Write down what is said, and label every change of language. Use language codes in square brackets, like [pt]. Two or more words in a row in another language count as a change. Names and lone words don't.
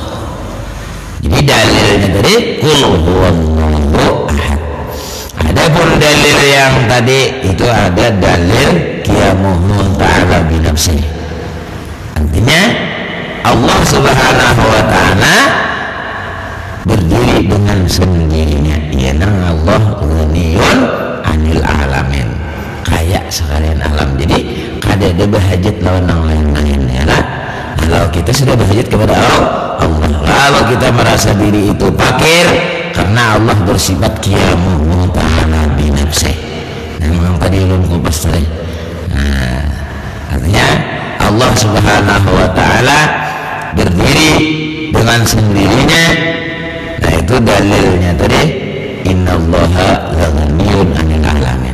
[id] Jadi dalilnya tadi [ar] قل هو الله أحد. [id] Adapun dalil yang tadi itu ada dalil [ar] قيامه تعالى بنفسه. [id] Artinya Allah [ar] سبحانه وتعالى [id] berdiri dengan sendirinya. [bjn] Ya nang [ar] الله غني عن العالمين. [id] Kaya sekalian alam. [bjn] Jadi kada ada bahajat lawan yang lain-lain ya lah. [id] Kalau kita sudah bahajat kepada Allah, kalau kita merasa diri itu fakir karena Allah bersifat [ar] قيامه تعالى بنفسه. [id] Nah, memang tadi belum kupas tadi. Nah, artinya Allah [ar] سبحانه وتعالى [id] berdiri dengan sendirinya. Nah, itu dalilnya tadi [ar] إن الله لغني عن العالمين.